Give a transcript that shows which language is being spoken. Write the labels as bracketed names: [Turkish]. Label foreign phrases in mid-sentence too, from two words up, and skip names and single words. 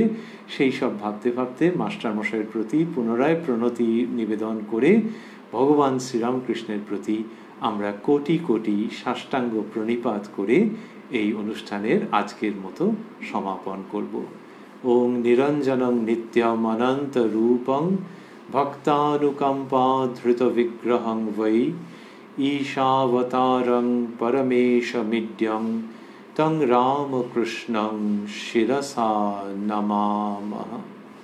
[Bangla] সেই সব ভাবতে ভাবতে মাস্টারমশাইয়ের প্রতি পুনরায় প্রণতি নিবেদন করে ভগবান শ্রীরামকৃষ্ণের প্রতি আমরা কোটি কোটি সাষ্টাঙ্গ প্রণিপাত করে এই অনুষ্ঠানের আজকের মতো সমাপন করব। [Sanskrit] ওং নিরঞ্জনং নিত্যম অনন্ত রূপং ভক্তানুকম্পা ধৃত বিগ্রহং বৈ ঈশাবতারং পরমেশমিড্যং তং রামকৃষ্ণং শিরসা নমামঃ।